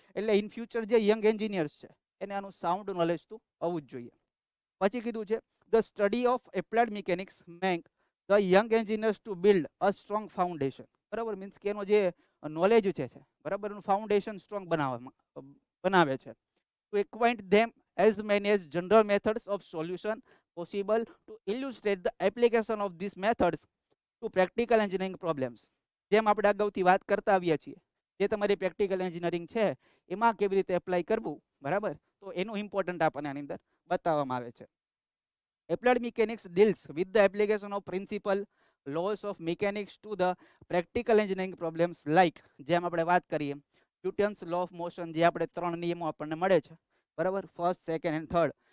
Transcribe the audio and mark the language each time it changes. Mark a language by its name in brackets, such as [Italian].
[Gujarati] એટલે in future જે young engineers છે એને આનું સાઉન્ડ નોલેજ તો હોવું જ જોઈએ. [English] પછી કીધું છે the study of applied mechanics make the young engineers to build a strong foundation, બરાબર. [Gujarati] મીન્સ કે એનો જે નોલેજ છે, બરાબર, એનું ફાઉન્ડેશન સ્ટ્રોંગ બનાવે છે. [English] To acquaint them as many as general methods of solution possible to illustrate the application of these methods to practical engineering problems. [Gujarati] જેમ આપણે અગાઉથી વાત કરતા આવ્યા છીએ, જે તમારી પ્રેક્ટિકલ એન્જિનિયરિંગ છે એમાં કેવી રીતે એપ્લાય કરવું, બરાબર, તો એનું ઇમ્પોર્ટન્ટ આપણને આની અંદર બતાવવામાં આવે છે. [English] applied mechanics deals with the application of principal laws of mechanics to the practical engineering problems like, [Gujarati] જેમ આપણે વાત કરીએ [English] Newton's law of motion, [Gujarati] જે આપણે 3 નિયમો આપણને મળે છે, બરાબર, [English] First, second and third.